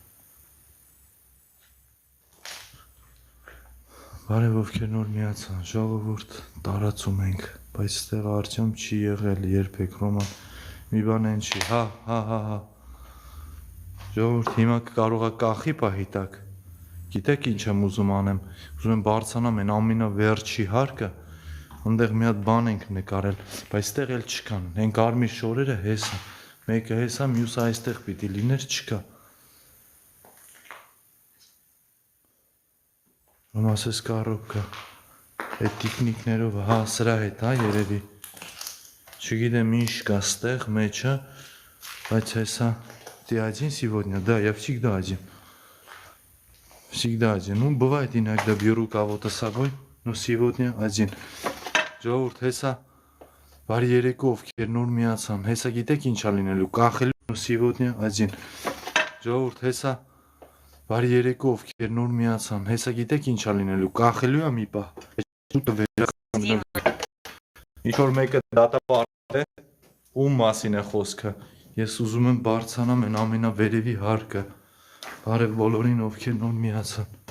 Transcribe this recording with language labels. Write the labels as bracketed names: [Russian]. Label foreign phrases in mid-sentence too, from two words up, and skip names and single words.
[Armenian] բարև ովքեր նոր միացան, ժողովուրդ տարածում ենք, բայց ստեղ Արտյոմ չի եղել երբեք, Ռոման, մի բան են չի, հա, ժողովուրդ հիմա կարող է կախի պահի տակ, գիտեք ինչ եմ ուզում անեմ, ուզում եմ բարձրանամ են ամենավերջի հարկը, ընդեղ մի հատ բան ենք նկարել, բայց ստեղ էլ չկան, են կարմիր շորերը հեսա, մեկը հեսա, մյուսը այստեղ պիտի լիներ չկա, Ում ասես կառոպկա, այդ տիկնիկներով, հա, սրա հետ, հա, երևի, չգիտեմ ինչ կա ստեղ մեջը, բայց հեսա, [Russian] ты один сегодня, да, я всегда один, ну, бывает иногда беру кого-то с собой, но сегодня один, [Armenian] ժողովուրդ, հեսա, բարի երեկո ովքեր նոր միացան, հեսա գիտեք ինչ ա լինելու, կախելու, [Russian] но сегодня один, [Armenian] ժողովուրդ, հեսա, բարի երեկո ովքեր նոր միացան, հեսա գիտեք ինչ ա լինելու, կախելու է մի պահ, ինչ որ մեկը դատապարտել է, ում մասին է խոսքը, ես ուզում եմ բարձրանամ են ամենավերևի հարկը, բարև բոլորին ովքեր նոր միացան,